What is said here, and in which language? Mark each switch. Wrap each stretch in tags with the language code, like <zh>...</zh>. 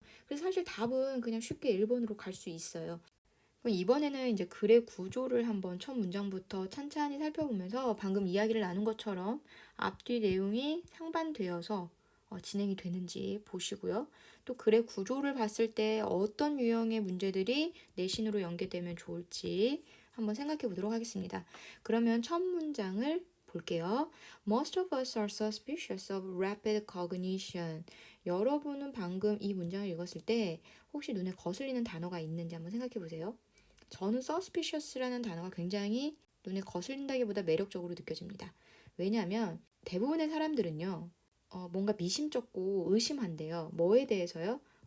<ko>그래서 사실 답은 그냥 쉽게 1번으로 갈 수 있어요. 그럼 이번에는 이제 글의 구조를 한번 첫 문장부터 찬찬히 살펴보면서 방금 이야기를 나눈 것처럼 앞뒤 내용이 상반되어서 진행이 되는지 보시고요. 또 글의 구조를 봤을 때 어떤 유형의 문제들이 내신으로 연계되면 좋을지 한번 생각해 보도록 하겠습니다. 그러면 첫 문장을 볼게요.</ko> <en>Most of us are suspicious of rapid cognition.</en> <ko>여러분은 방금 이 문장을 읽었을 때 혹시 눈에 거슬리는 단어가 있는지 한번 생각해 보세요. 저는 suspicious라는 단어가 굉장히 눈에 거슬린다기보다 매력적으로 느껴집니다. 왜냐하면 대부분의 사람들은요, 뭔가 미심쩍고 의심한대요. 뭐에 대해서요?</ko>